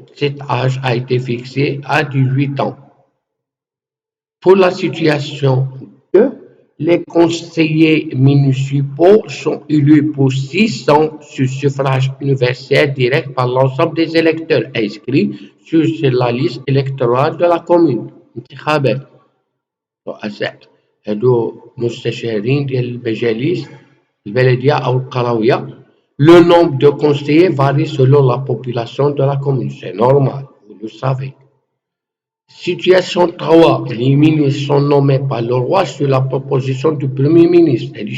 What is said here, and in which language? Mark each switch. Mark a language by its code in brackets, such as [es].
[fr] Cet âge a été fixé à 18 ans. Pour la situation 2, les conseillers municipaux sont élus pour 6 ans sur suffrage universel direct par l'ensemble des électeurs inscrits sur la liste électorale de la commune. [ar] انتخابات رؤساء هادو مستشارين ديال المجالس البلدية أو القروية. [fr] Le nombre de conseillers varie selon la population de la commune. C'est normal, vous le savez. Situation 3, les ministres sont nommés par le roi sur la proposition du Premier ministre.